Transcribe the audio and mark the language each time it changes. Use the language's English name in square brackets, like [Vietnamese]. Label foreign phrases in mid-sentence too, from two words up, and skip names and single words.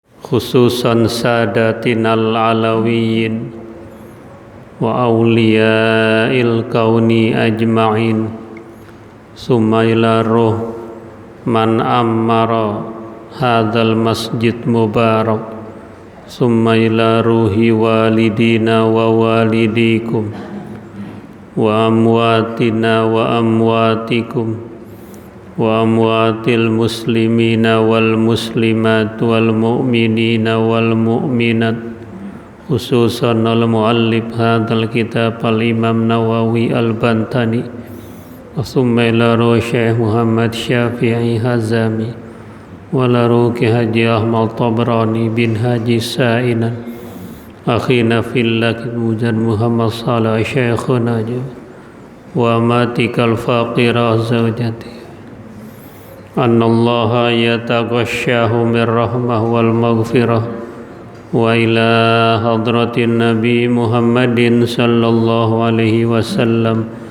[Arabic] خصوصا سادتنا العلويين وأولياء الكون أجمعين، ثم إلى روح من عمر هذا المسجد المبارك، ثم إلى روح والدينا و والديكم وأمواتنا وأمواتكم وأموات المسلمين والمسلمات والمؤمنين والمؤمنات، خصوصا المؤلف هذا الكتاب الإمام النووي البنتاني، ثم إلى روح شيخ محمد شافعي حزامي وإلى روح حاج أحمد طبراني بن حاج سعينان أخينا في الله مجاد محمد صالح شيخنا وماتك الفقيرة زوجتي أن الله يتغشاه من رحمة والمغفرة وإلى حضرة النبي محمد صلى الله عليه وسلم.